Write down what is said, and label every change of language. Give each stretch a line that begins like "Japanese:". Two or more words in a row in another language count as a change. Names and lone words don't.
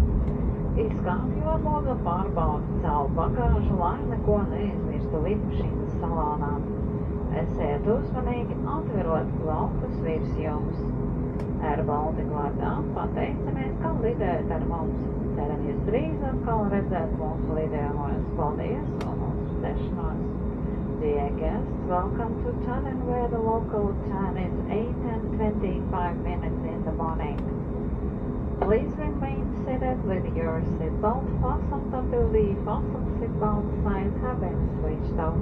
Latvian: Izkāpjot, lūdzam pārbaudīt savu bagāžu, lai neko neizmirstu lidmašīnas salonā. Esiet uzmanīgi, atverot laukus virs jums. Air Baltica vārdā pateicamies, ka lidējat ar mums. Ceramies drīz atkal redzēt mūsu lidojumos. Paldies un uz redzēšanos.
English: Dear guests, welcome to Tallinn, where the local time is 8:25 in the morning. Please remain seated with your seatbelt fastened until the fasten seatbelt signs have been switched off.